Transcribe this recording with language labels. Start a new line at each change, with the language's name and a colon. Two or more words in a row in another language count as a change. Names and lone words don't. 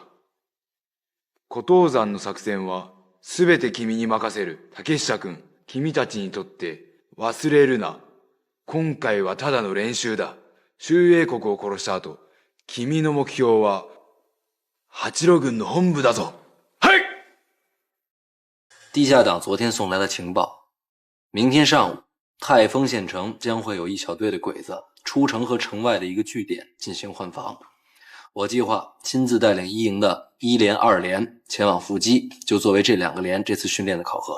Japanese: 古東山の作戦はすべて君に任せる。竹下君、君たちにとって忘れるな。今回はただの練習だ。周英国を殺した後、君の目標は八路軍の本部だぞ。はい。
Chinese: 地下党昨天送来的情报，明天上午，泰丰县城将会有一小队的鬼子出城和城外的一个据点进行换防。我计划亲自带领一营的1连、2连前往伏击，就作为这2个连这次训练的考核。